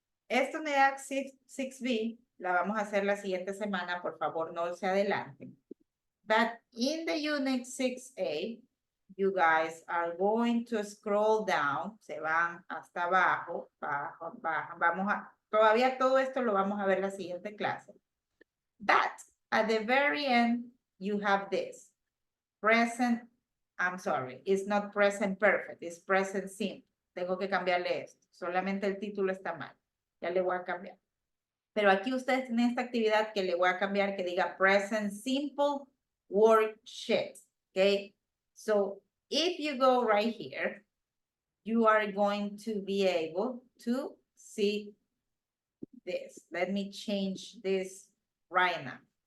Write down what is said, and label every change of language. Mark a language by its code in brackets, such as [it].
[es] Esta unidad 6B la vamos a hacer la siguiente semana, por favor, no se adelanten. [en] But in the unit 6A, you guys are going to scroll down, [es] se van hasta abajo, bajan. Todavía todo esto lo vamos a ver la siguiente clase. [en] But at the very end, you have this. Present, I'm sorry, it's not present perfect, it's present simple. [es] Tengo que cambiarle esto. Solamente el título está mal. Ya le voy a cambiar. Pero aquí ustedes tienen esta actividad que le voy a cambiar que diga present simple worksheet. [en] Okay. So if you go right here, you are going to be able to see this. Let me change this right now.